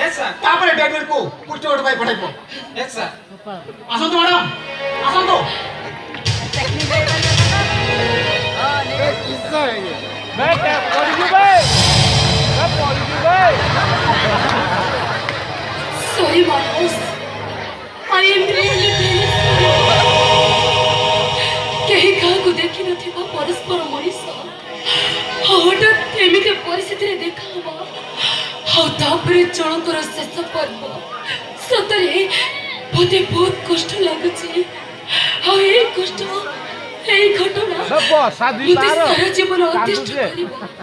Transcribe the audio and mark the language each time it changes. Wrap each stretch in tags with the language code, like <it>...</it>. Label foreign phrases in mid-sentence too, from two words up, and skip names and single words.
<or>ତାପରେ ଡେଭିଡକୁ ପୋଷ୍ଟମର୍ଟମ ପାଇଁ ପଠାଇବ</or> <en>Yes sir</en> <or>ଆସନ୍ତୁ ମ୍ୟାଡାମ ଆସନ୍ତୁ ବେଟା ପଡ଼ିଯିବେ ପଡ଼ିଯିବେ</or> <en>Sorry, Manos. I am really very sorry.</en> <or>କେହି କାହାକୁ ଦେଖିନଥିବା ପରସ୍ପର ମଣିଷ ହଠାତ୍ ଏମିତି ପରିସ୍ଥିତିରେ ଦେଖା ହବା ଆଉ ତାପରେ ଜଣଙ୍କର ଶେଷ ପର୍ବ ସତରେ ମୋତେ ବହୁତ କଷ୍ଟ ଲାଗୁଛି ଆଉ ଏଇ କଷ୍ଟ ଏଇ ଘଟଣା ମୋତେ ସାରା ଜୀବନ ଅତିଷ୍ଠ କରିବ</or>